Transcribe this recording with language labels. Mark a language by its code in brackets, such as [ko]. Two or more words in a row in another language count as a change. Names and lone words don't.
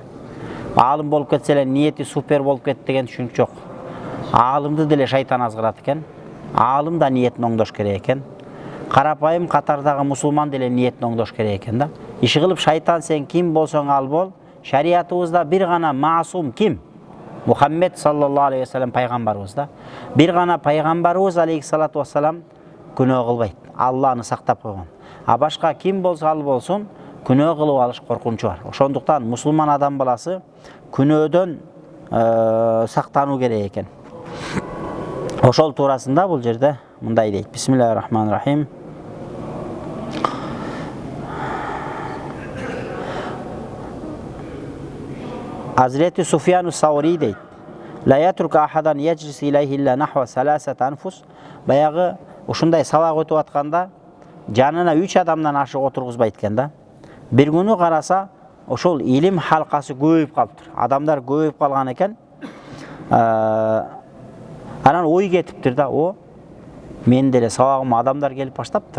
[ky] Аалым болуп кетсе эле ниети супер болуп кетти деген түшүнүк жок. Аалымды деле шайтан азгырат экен. Аалым да ниетин оңдош керек экен. Карапайым катардагы мусулман деле ниетин оңдош керек экен да. Иши кылып шайтан сен ким болсоң ал бол. Шариятыбызда бир гана маасум ким? Мухаммед [ar] صلى الله عليه وسلم [ky] пайгамбарыбыз да. Бир гана пайгамбарыбыз [ar] عليه الصلاة والسلام [ky] күнөө кылбайт. Алланы сактап койгон. А башка ким болсо ал болсун, күнөө кылып алыш коркунучу бар. Ошондуктан мусулман адам баласы күнөөдөн сактануу керек экен. Ошол туурасында бул жерде мындай дейт. [ar] Бисмиллахир-рахманир-рахим. [ky] Hazreti Sufyan Sawri deyt. [ar] لا يترك أحدا يجلس إليه إلا نحو ثلاثة أنفس. [ky] Баягы ушундай сабак өтүп атканда жанына 3 адамдан ашык отургузбайт экен да. Бир күнү караса, ошол илим халкасы көбөйүп калыптыр. Адамдар көбөйүп калган экен. Анан ой кетиптир да, мен деле сабагым адамдар келип баштаптыр.